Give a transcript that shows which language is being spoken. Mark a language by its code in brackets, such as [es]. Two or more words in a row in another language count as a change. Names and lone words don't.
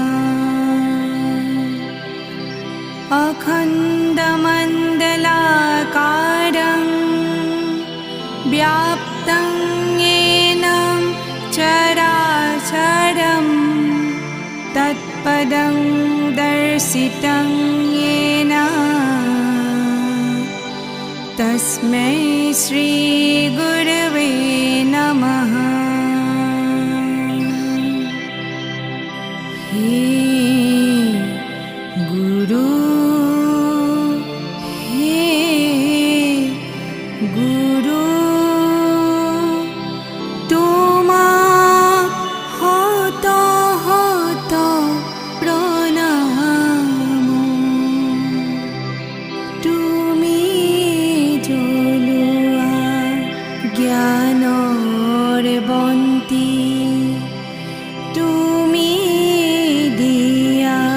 [sa] अखण्डमण्डलाकारं व्याप्तं येन चराचरं तत्पदं दर्शितं येन तस्मै श्री गुरवे नमः। [hi] हे गुरु हे गुरु [as] তোমাক হত হত প্রণাম। তুমি জ্বলোৱা জ্ঞানৰ বন্তি, তুমি দিয়া